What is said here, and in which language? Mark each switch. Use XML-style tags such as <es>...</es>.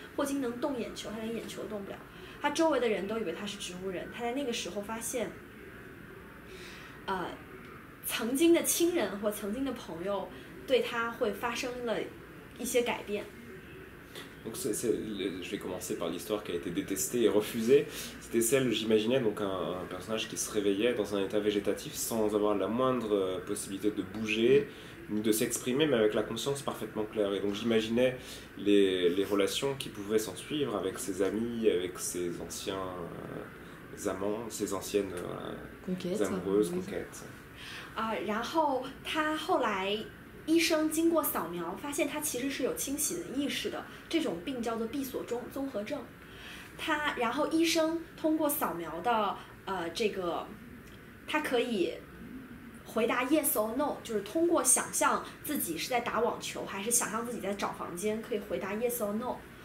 <zh>霍金能动眼球，他连眼球都动不了。他周围的人都以为他是植物人，他在那个时候发现，曾经的亲人或曾经的朋友对他会发生了一些改变。</zh> <fr>Donc je vais commencer par l'histoire qui a été détestée et refusée. C'était celle, j'imaginais, donc un personnage qui se réveillait dans un état végétatif sans avoir la moindre possibilité de bouger ni de s'exprimer, mais avec la conscience parfaitement claire. Et donc j'imaginais les relations qui pouvaient s'en suivre avec ses amis, avec ses anciens amants, ses anciennes amoureuses, conquêtes.</fr> <zh>然后他后来医生经过扫描发现他其实是有清醒的意识的，这种病叫做闭锁综合症。然后医生通过扫描的这个，他可以回答</zh> <en>yes or no，</en> <zh>就是通过想象自己是在打网球还是想象自己在找房间，可以回答 yes or no。</zh>